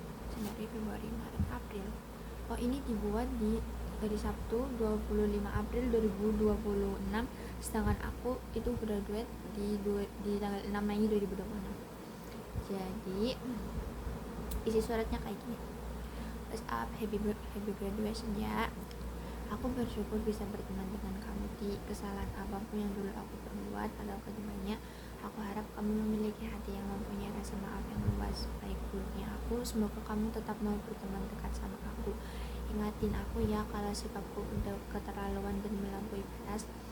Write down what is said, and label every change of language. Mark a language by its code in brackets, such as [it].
[id] Januari, Februari, Maret, April. Oh, ini dibuat di hari Sabtu 25 April 2026, sedangkan aku itu graduate di tanggal 6 Mei 2026. Jadi isi suratnya kayak gini. [en] What's up, happy graduation ya. [id] Aku bersyukur bisa berteman dengan kamu di kesalahan apapun yang dulu aku perbuat atau kedepannya. Aku harap kamu memiliki hati yang mempunyai rasa maaf yang luas. Baik buruknya aku, semoga kamu tetap mau berteman dekat sama aku. Ingatin aku ya kalau sikapku udah keterlaluan dan melampaui batas.